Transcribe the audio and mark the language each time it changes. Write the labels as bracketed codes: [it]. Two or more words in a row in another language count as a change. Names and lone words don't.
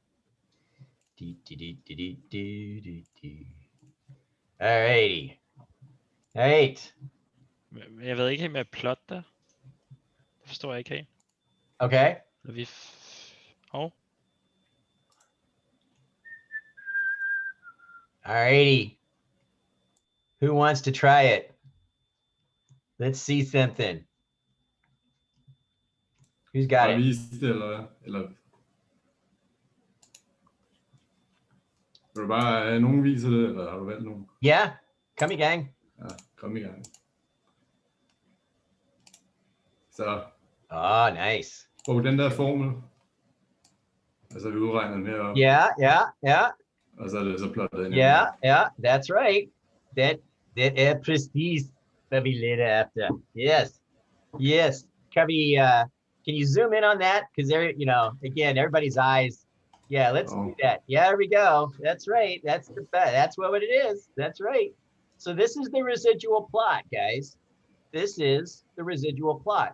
[en] All righty. All right. [da] Jeg ved ikke helt med plot der. Det forstår jeg ikke helt. [en] Okay. [da] Når vi [en] All righty. Who wants to try it? Let's see something. Who's got it? [da] Vise det, eller vil du bare have nogen viser det, eller har du valgt nogen? Yeah, come i gang. Ja, kom i gang. Så. [en] Oh, nice. [da] Brug den der formel. Altså vi udregner den heroppe. [en] Yeah. [da] Og så er det så plottet ind. [en] Yeah, that's right. [da] That er præcis, hvad vi leder efter. [en] Yes. Can you zoom in on that? Because there, you know, again, everybody's eyes. Yeah, let's do that. Yeah, there we go. That's right. That's what it is. That's right. So this is the residual plot, guys. This is the residual plot.